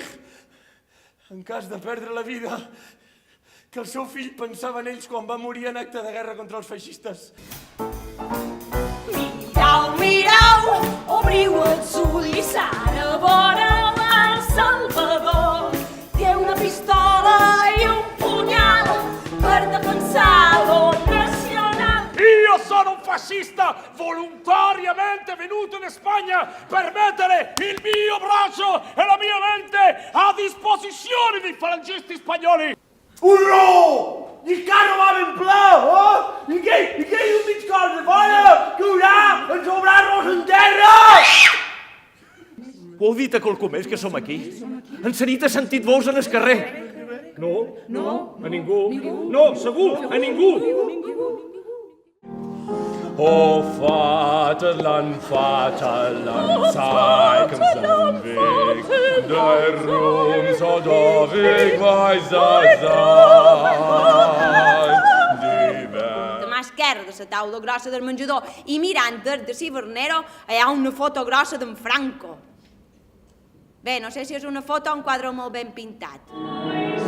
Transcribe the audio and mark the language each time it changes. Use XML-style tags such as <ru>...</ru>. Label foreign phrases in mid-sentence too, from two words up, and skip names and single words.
<ca>En cas de perdre la vida, que el seu fill pensava en ells quan va morir en acte de guerra contra els feixistes. Mirau, mirau, obriu els ulls, ara vora el Salvador. Té una pistola i un punyal per defensar l'honor nacional.</ca> <it>Io sono un fascista volontariamente venuto in Spagna per mettere il mio braccio e la mia mente a disposizione dei falangisti spagnoli.</it> <ca>Hurró! I cara va ben ple, eh? I què hi ha mig cos de fora? Que haurà en sobrar-nos en terra! Ho heu dit a qualcú més que som aquí? En Sanit ha sentit vols en el carrer. No, a ningú. No, segur, a ningú.</ca> <de>O Vaterland, zeig uns den Weg, der Ruhm soll doch ich weiß sein.</de> <ca>De mà esquerra de la taula grossa del menjador i mirant des de l'hivernero hi ha una foto grossa d'en Franco. Bé, no sé si és una foto o un quadre molt ben pintat.</ca>